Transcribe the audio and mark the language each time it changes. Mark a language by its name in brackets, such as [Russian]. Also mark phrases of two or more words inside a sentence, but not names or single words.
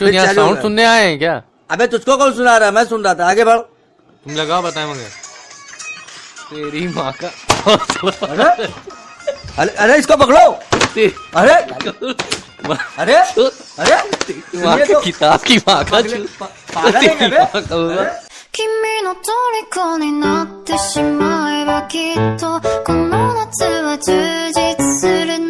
[Hindi] यहाँ साउंड सुनने आए हैं क्या? अबे तुझको कौन सुना रहा है? मैं सुन रहा था, आगे बढ़। तुम लगाओ, बताए मगर तेरी माँ का। अरे इसको पकड़ो। अरे अरे अरे किताब की माँ का। [Japanese] 君の虜になってしまえばきっとこの夏は充実する